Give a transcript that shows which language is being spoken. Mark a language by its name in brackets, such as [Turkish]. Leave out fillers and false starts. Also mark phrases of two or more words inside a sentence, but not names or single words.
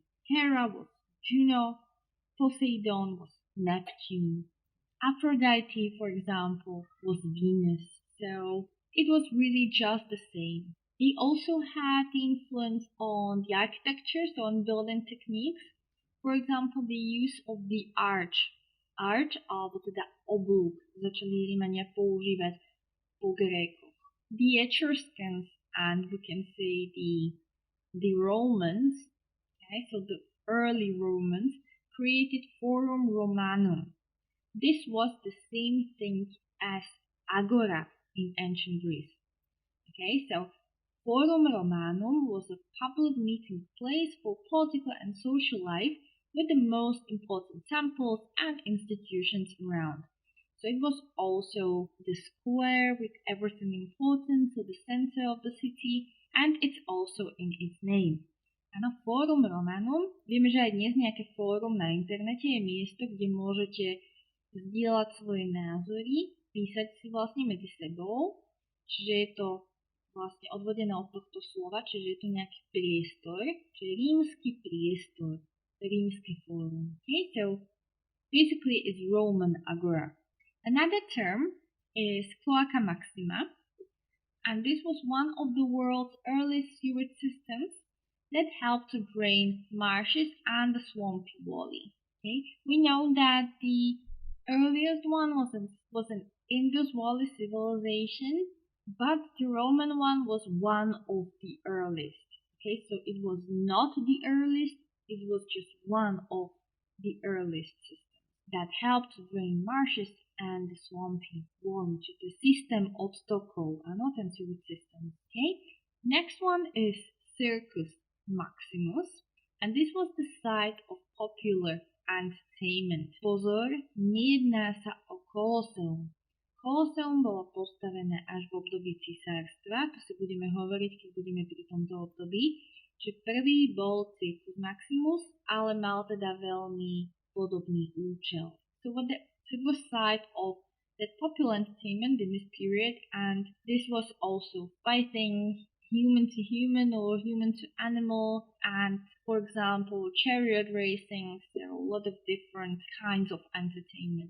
[English] Hera was Juno, Poseidon was Neptune. Aphrodite, for example, was Venus. So it was really just the same. They also had the influence on the architecture, so on building techniques. For example, the use of the arch. Arch, [Slovak] alebo teda oblúk, začali Rímania používať po Grékoch. [English] The Etruscans, and we can say the Romans, okay, so the early Romans, created Forum Romanum. This was the same thing as Agora in ancient Greece. Okay, so Forum Romanum was a public meeting place for political and social life with the most important temples and institutions around. So it was also the square with everything important, so the center of the city, and it's also in its name. [Slovak] Áno, Fórum Romanum. Vieme, že aj dnes nejaké fórum na internete je miesto, kde môžete zdieľať svoje názory, písať si vlastne medzi sebou, čiže je to vlastne odvodené od tohto slova, čiže je to nejaký priestor, čiže rímsky priestor, rímske fórum. [English] Okay, so basically it's Roman agora. Another term is Cloaca Maxima, and this was one of the world's earliest sewage systems that helped to drain marshes and the swampy valley. Okay, we know that the earliest one was an Indus Valley civilization, but the Roman one was one of the earliest. Okay, so it was not the earliest, it was just one of the earliest systems that helped to drain marshes and the swampy valley, to the system [Slovak] od tokov, [English] a not ten sewage system. Okay, next one is Circus Maximus, and this was the site of popular entertainment. [Slovak] Pozor, nejedná sa o Colosseum. Colosseum bolo postavené až v období císarstva, to si budeme hovoriť, keď budeme pri tomto období, že prvý bol Circus Maximus, ale mal teda veľmi podobný účel. [English] So it was site of that popular entertainment in this period, and this was also fighting human to human or human to animal, and for example chariot racing, so a lot of different kinds of entertainment.